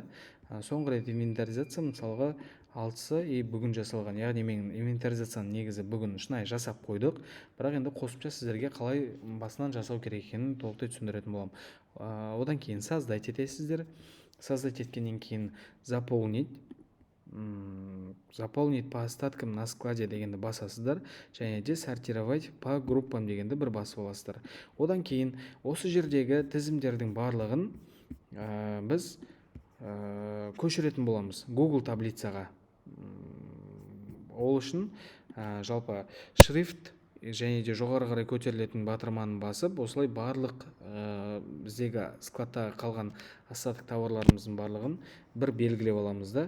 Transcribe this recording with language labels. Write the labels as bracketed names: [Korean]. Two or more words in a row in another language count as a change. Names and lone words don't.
[Kazakh] Соңғы рет инвентаризация мысалға 6-сы бүгін жасалған. Яғни мен инвентаризацияны негізі бүгін шынайы жасап қойдық. Бірақ енді қосымша сіздерге қалай басынан жасау керек екенін толықтай түсіндіретін боламын. Одан кейін создать етесіздер. Создать еткеннен кейін [Russian] заполнить по остаткам на складе [Kazakh] дегенді басасыздар, және де [Russian] сортировать по группам [Kazakh] дегенді бір басып аласыздар. Одан кейін осы жердегі тізімдердің барлығын біз көшіретін боламыз Google таблицаға. Ол үшін жалпы шрифт және де жоғары қарай көтерілетін батырманы басып, осылай барлық біздегі складта қалған остаток товарларымыздың барлығын бір белгілеп аламыз да.